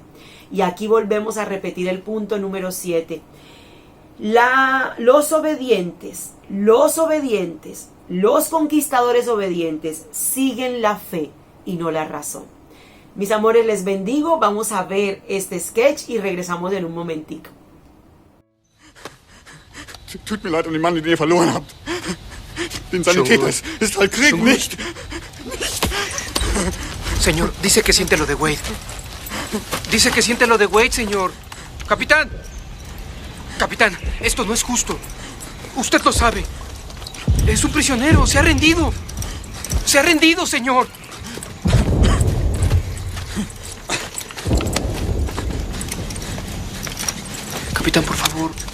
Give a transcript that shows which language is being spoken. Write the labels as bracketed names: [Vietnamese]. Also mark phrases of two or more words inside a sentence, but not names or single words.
[Spanish] Y aquí volvemos a repetir el punto número 7. Los obedientes, los conquistadores obedientes siguen la fe y no la razón. Mis amores, les bendigo. Vamos a ver este sketch y regresamos en un momentico. [German] Tut mir leid um den Mann, den ihr verloren habt. Den Sanitäter ist halt Krieg, nicht. [Spanish] Señor, dice que siente lo de Wade. Dice que siente lo de Wade, señor. Capitán. Capitán, esto no es justo. Usted lo sabe. Es un prisionero, se ha rendido. Se ha rendido, señor. Capitán, por favor.